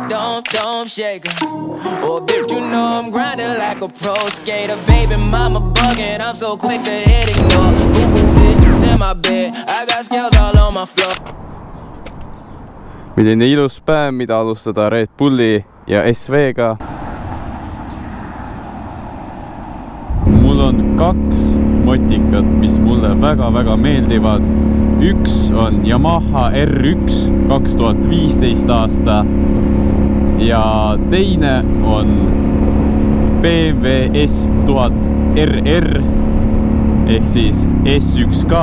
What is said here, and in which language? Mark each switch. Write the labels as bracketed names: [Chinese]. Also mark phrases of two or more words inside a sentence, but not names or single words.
[English] don't shake her. Oh, bitch, you know I'm grinding like a pro skater. Baby mama bugging, I'm so quick to hit ignore. Ooh, bitch, in my bed, I got scales all on my floor. [Estonian] Milline ilus päev, mida alustada Red Bulli ja SV-ga. Mul on 2 motikat, mis mulle väga-väga meeldivad. Üks on Yamaha R1 2015 aasta ja teine on BMW S1000 RR ehk siis S1K.